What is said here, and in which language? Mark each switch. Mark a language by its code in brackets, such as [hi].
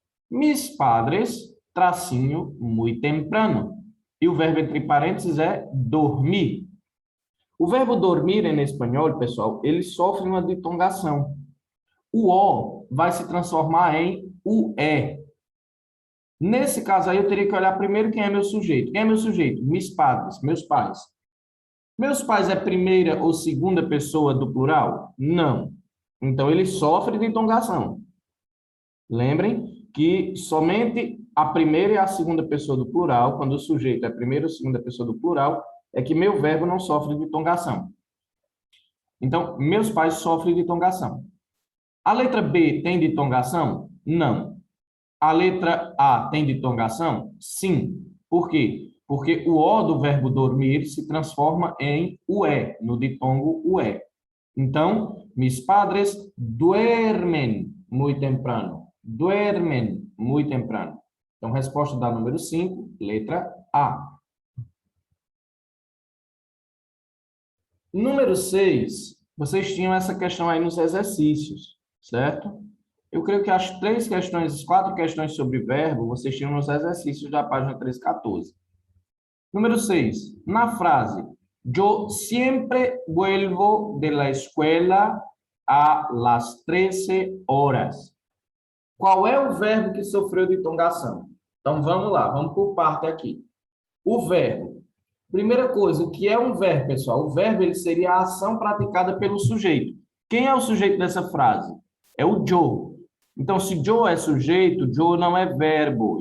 [es] Mis padres, [pt] tracinho, [es] muy temprano. [pt] E o verbo entre parênteses é dormir. O verbo dormir em espanhol, pessoal, ele sofre uma ditongação. O O vai se transformar em UE. Nesse caso aí, eu teria que olhar primeiro quem é meu sujeito. Quem é meu sujeito? [es] Mis padres, [pt] meus pais. Meus pais é primeira ou segunda pessoa do plural? Não. Então, ele sofre de ditongação. Lembrem que somente a primeira e a segunda pessoa do plural, quando o sujeito é a primeira ou segunda pessoa do plural, é que meu verbo não sofre de ditongação. Então, meus pais sofrem de ditongação. A letra B tem ditongação? Não. A letra A tem ditongação? Sim. Por quê? Porque o O do verbo dormir se transforma em UE, no ditongo UE. Então, [es] mis padres duermen muy temprano. Duermen muy temprano. [pt] Então, resposta da número 5, letra A. Número 6, vocês tinham essa questão aí nos exercícios, certo? Eu creio que as 4 questões sobre verbo, vocês tinham nos exercícios da página 314. Número 6, na frase, [es] yo siempre vuelvo de la escuela a las 13 horas. [pt] Qual é o verbo que sofreu ditongação? Então, vamos lá, vamos por parte aqui. O verbo. Primeira coisa, o que é um verbo, pessoal? O verbo ele seria a ação praticada pelo sujeito. Quem é o sujeito dessa frase? É o yo. Então, se yo é sujeito, yo não é verbo.